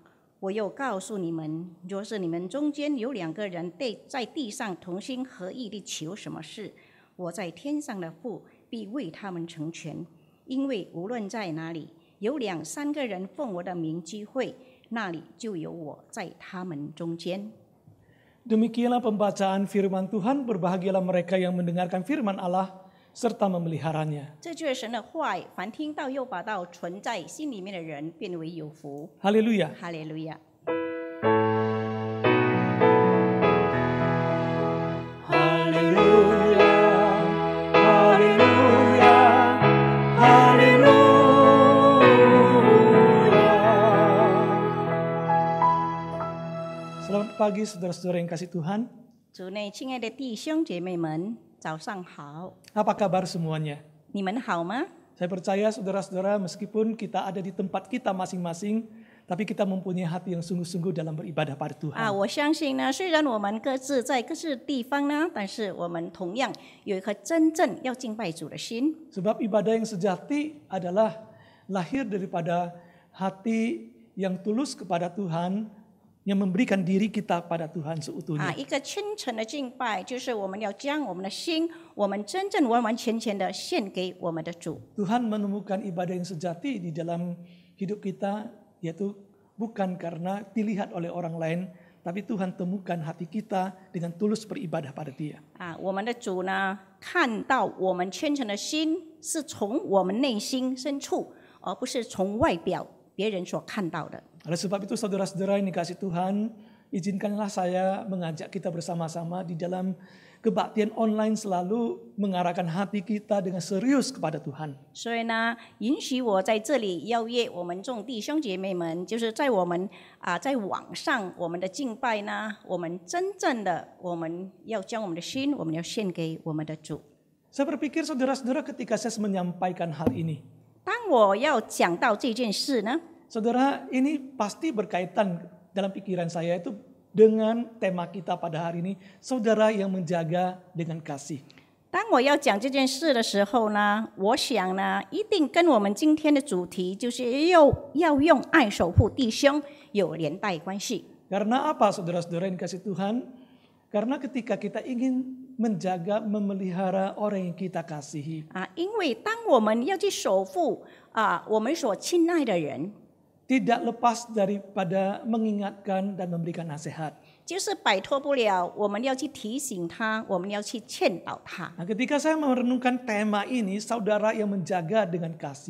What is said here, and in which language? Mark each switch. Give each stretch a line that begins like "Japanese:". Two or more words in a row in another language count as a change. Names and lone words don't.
Chinese: 我又告诉你们，若是你们中间有2个人在地上同心合意地求什么事，我在天上的父必为他们成全。因为无论在哪里有2、3个人奉我的名聚会，那里就有我在他们中间。
Indonesian: Demikianlah pembacaan firman Tuhan, berbahagialah mereka yang mendengarkan firman Allah serta memeliharanya.
Chinese: 这就是神的话语，凡听到又把道存在心里面的人，变为有福。
Indonesian: Haleluya.
Chinese: 哈利路亚。
Indonesian: Haleluya. Haleluya. Haleluya. Selamat pagi saudara-saudara yang kasih Tuhan.
Chinese: 主内亲爱的弟兄姐妹们，早上好，
Indonesian: Apa kabar semuanya?
Chinese: 你们好吗？
Indonesian: Saya percaya saudara-saudara meskipun kita ada di tempat kita masing-masing, tapi kita mempunyai hati yang sungguh-sungguh dalam beribadah pada Tuhan.
Chinese: 我相信呢，虽然我们各自在各自地方呢，但是我们同样有一颗真正要敬拜主的心。
Indonesian: Sebab ibadah yang sejati adalah lahir daripada hati yang tulus kepada Tuhan, yang memberikan diri kita pada Tuhan seutuhnya.
Chinese: 一个真诚的敬拜，就是我们要将我们的心，我们真正完完全全的献给我们的主。
Indonesian: Tuhan menemukan ibadah yang sejati di dalam hidup kita, yaitu bukan karena dilihat oleh orang lain, tapi Tuhan temukan hati kita dengan tulus beribadah pada Dia.
Chinese: 我们的主呢，看到我们虔诚的心是从我们内心深处，而不是从外表别人所看到的。
Indonesian: Oleh sebab itu saudara-saudara yang dikasih Tuhan, izinkanlah saya mengajak kita bersama-sama di dalam kebaktian online selalu mengarahkan hati kita dengan serius kepada Tuhan.
Chinese: 所以呢，允许我在这里邀约我们众弟兄姐妹们，就是在我们在网上我们的敬拜呢，我们真正的我们要将我们的心，我们要献给我们的主。
Indonesian: Saya berpikir saudara-saudara ketika saya menyampaikan hal ini,
Chinese: 当我要讲到这件事呢，
Indonesian: saudara ini pasti berkaitan dalam pikiran saya itu dengan tema kita pada hari ini, saudara yang menjaga dengan kasih.
Chinese: 当我要讲这件事的时候呢，我想呢，一定跟我们今天的主题就是要用爱守护弟兄有连带关系。
Indonesian: Karena apa saudara-saudara yang dikasih Tuhan? Karena ketika kita ingin menjaga, memelihara orang yang kita kasihi,
Chinese: 因为当我们要去守护我们所亲爱的人，
Indonesian: tidak lepas daripada mengingatkan dan memberikan nasihat.
Chinese: 就是摆脱不了我们要去提醒他，我们要去劝导他。
Indonesian: Nah, ketika saya merenungkan tema ini, saudara yang menjaga dengan kasih,